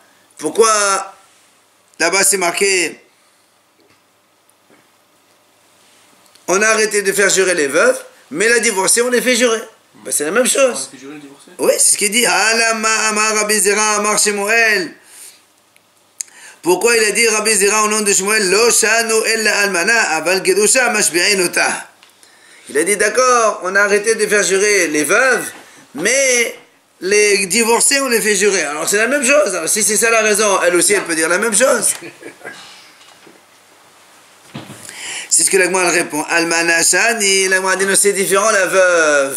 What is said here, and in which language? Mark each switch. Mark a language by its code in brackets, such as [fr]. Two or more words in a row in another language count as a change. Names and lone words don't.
[fr] Pourquoi là-bas c'est marqué, on a arrêté de faire jurer les veuves, mais la divorcée, on les fait jurer. Ben, c'est la même chose. On fait jurer les divorcés? Oui, c'est ce qu'il dit. Pourquoi il a dit Rabbi Zera au nom de Shmuel, [he] לא שנו אלא אלמנה אבל קדושה משביעין אותה. [fr] Il a dit d'accord, on a arrêté de faire jurer les veuves, mais les divorcés, on les fait jurer. Alors c'est la même chose. Alors, si c'est ça la raison, elle aussi, elle peut dire la même chose. C'est ce que l'Agma répond. [he] אלמנה שאני, [fr] l'Agma dit non, c'est différent la veuve.